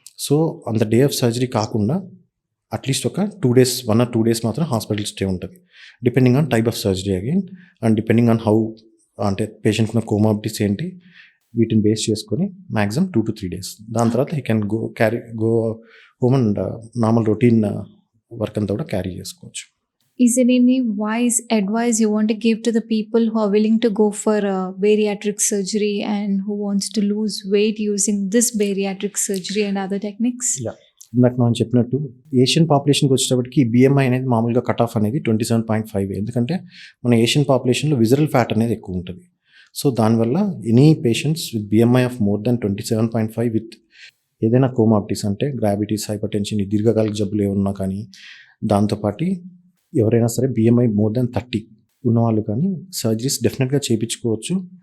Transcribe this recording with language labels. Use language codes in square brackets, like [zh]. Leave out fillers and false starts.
[en] so on the day of surgery [te] కాకుండా at least ఒక [en] 2 days, 1 or 2 days [te] మాత్రం hospital stay ఉంటుంది. [en] depending on type of surgery again, and depending on how, [te] అంటే patient ఉన్న comorbidities ఏంటి, వీటిని బేస్ చేసుకొని మ్యాక్సిమం 2 to 3 days. దాని తర్వాత [en] he can go home and normal routine work [te] అంతా కూడా క్యారీ చేసుకోవచ్చు. [en] Is there any wise advice you want to give to the people who are willing to go for bariatric surgery and who wants to lose weight using this bariatric surgery and other techniques? [te] Yeah, ఇందాక మనం చెప్పినట్టు Asian పాపులేషన్కి వచ్చేటప్పటికి BMI అనేది మామూలుగా cut off అనేది 27.5. ఎందుకంటే మన Asian పాపులేషన్లో visceral fat అనేది ఎక్కువ ఉంటుంది. [en] so దానివల్ల any patients with BMI of more than 27.5 with [te] ఏదైనా కోమార్బిడిటీస్, అంటే గ్రావిటీస్, హైపర్ టెన్షన్, దీర్ఘకాలిక జబ్బులు ఏమన్నా కానీ, దాంతోపాటు ఎవరైనా సరే BMI మోర్ దెన్ 30 ఉన్నవాళ్ళు కానీ సర్జరీస్ డెఫినెట్గా చేయించుకోవచ్చు.